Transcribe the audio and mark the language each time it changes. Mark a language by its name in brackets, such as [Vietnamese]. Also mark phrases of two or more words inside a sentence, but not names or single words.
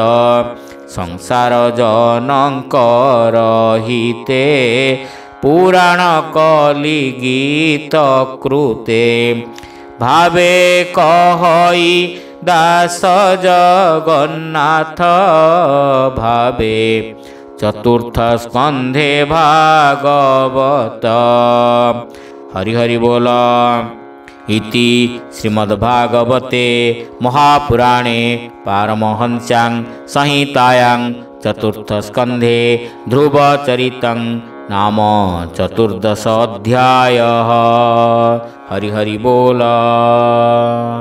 [Odia] ସଂସାର ଜନଙ୍କର ହିତେ, ପୁରାଣ କଲି ଗୀତ କୃତେ। ଭାବେ କହଇ ଦାସ ଜଗନ୍ନାଥ, ଭାବେ ଚତୁର୍ଥ ସ୍କନ୍ଧେ ଭାଗବତ। ହରି ହରି ବୋଲ। [Sanskrit] इति श्रीमद्भागवते महापुराणे पारमहंस्यां संहितायां चतुर्थस्कन्धे ध्रुवचरितं नाम 14 अध्यायः। [Odia] ହରି ହରି ବୋଲ।